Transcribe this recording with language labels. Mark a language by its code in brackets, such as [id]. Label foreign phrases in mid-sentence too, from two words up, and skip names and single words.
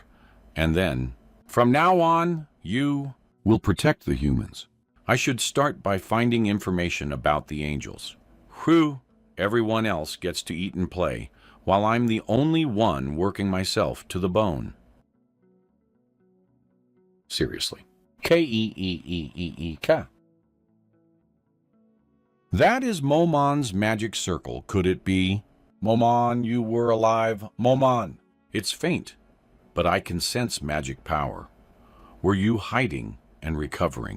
[en] And then, from now on, you will protect the humans. I should start by finding information about the angels. Whew, everyone else gets to eat and play, while I'm the only one working myself to the bone. Seriously. K-E-E-E-E-E-K. That is Momon's magic circle. Could it be? Momon, you were alive. Momon. It's faint, but I can sense magic power. Were you hiding and recovering?